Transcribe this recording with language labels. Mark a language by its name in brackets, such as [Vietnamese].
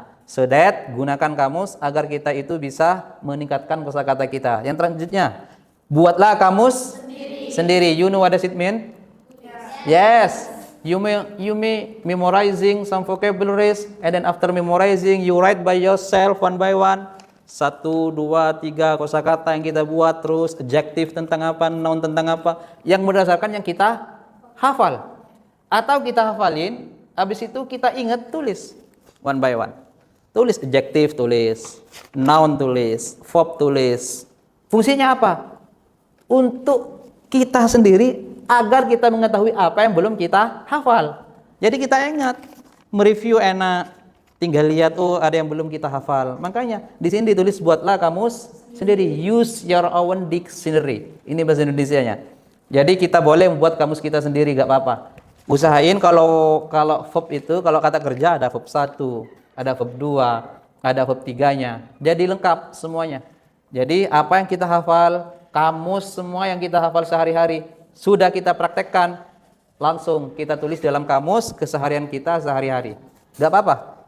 [English] So that [Indonesian] gunakan kamus agar kita itu bisa meningkatkan kosakata kita. Yang selanjutnya, buatlah kamus sendiri. [English] You know what does it mean? Yes. You may memorizing some vocabularies, and then after memorizing you write by yourself one by one. [Indonesian] 1, 2, 3 kosakata yang kita buat, terus adjective tentang apa, noun tentang apa, yang berdasarkan yang kita hafal. Atau kita hafalin, habis itu kita ingat, tulis [English] one by one. [Indonesian] Tulis adjective, tulis noun, tulis verb, tulis. Fungsinya apa? Untuk kita sendiri agar kita mengetahui apa yang belum kita hafal. Jadi kita ingat, mereview enak, tinggal lihat ada yang belum kita hafal. Makanya di sini ditulis buatlah kamus sendiri. [English] Use your own dictionary. [Indonesian] Ini bahasa Indonesianya. Jadi kita boleh membuat kamus kita sendiri, gak apa-apa. Usahain kalau verb itu, kalau kata kerja ada verb 1, ada verb 2, ada verb 3-nya. Jadi lengkap semuanya. Jadi apa yang kita hafal, kamus semua yang kita hafal sehari-hari, sudah kita praktekkan, langsung kita tulis dalam kamus keseharian kita sehari-hari. Gak apa-apa.